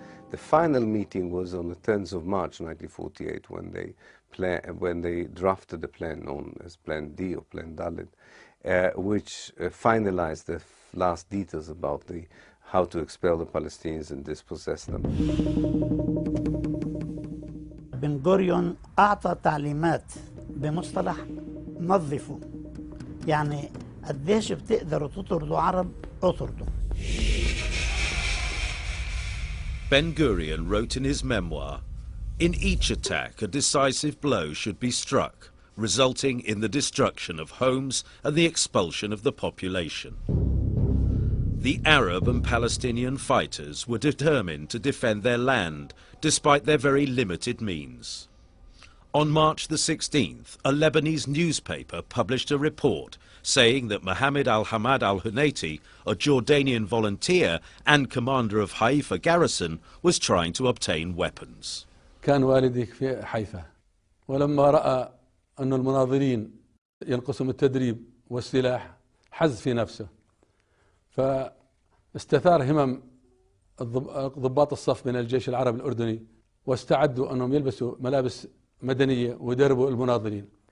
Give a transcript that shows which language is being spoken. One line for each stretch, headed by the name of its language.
English: The final meeting was on the 10th of March 1948 when they drafted the plan known as Plan D or Plan Dalet, which finalized the last details about how to expel the Palestinians and dispossess them.
Arabic: بن غوريون أعطى تعليمات بمصطلح نظفوا، يعني قديش بتقدروا تطردوا عرب اطردوا.
English: Ben-Gurion wrote in his memoir, "In each attack, a decisive blow should be struck, resulting in the destruction of homes and the expulsion of the population." The Arab and Palestinian fighters were determined to defend their land, despite their very limited means. On March the 16th, a Lebanese newspaper published a report saying that Mohammed al-Hamad al-Hunayti, a Jordanian volunteer and commander of Haifa garrison, was trying to obtain weapons.
Arabic: كان والدي في حيفا، ولما رأى أن المناضلين ينقصهم التدريب والسلاح حز في نفسه، فاستثار همم ضباط الصف من الجيش العربي الأردني، واستعدوا أنهم يلبسوا ملابس مدنية ويدربوا المناضلين.